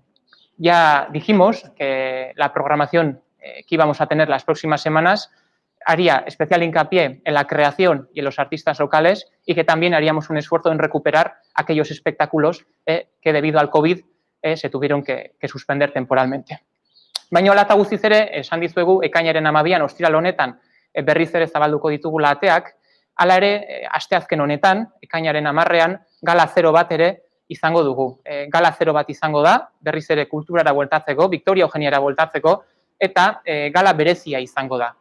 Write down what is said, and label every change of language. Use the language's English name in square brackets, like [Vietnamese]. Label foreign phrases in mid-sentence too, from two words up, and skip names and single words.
[Spanish] Ya dijimos que la programación que íbamos a tener las próximas semanas haría especial hincapié en la creación y en los artistas locales y que también haríamos un esfuerzo en recuperar aquellos espectáculos que debido al COVID se tuvieron que suspender temporalmente. [Basque] Baina hala eta guztiz ere, esan dizuegu, ekainaren 12an ostiral honetan berriz ere zabalduko ditugula ateak, hala ere, asteazken honetan, ekainaren 10ean, gala 0 bat ere izango dugu. Gala 0 bat izango da, berriz ere kulturara bueltatzeko, Victoria Eugeniara bueltatzeko, eta gala berezia izango da.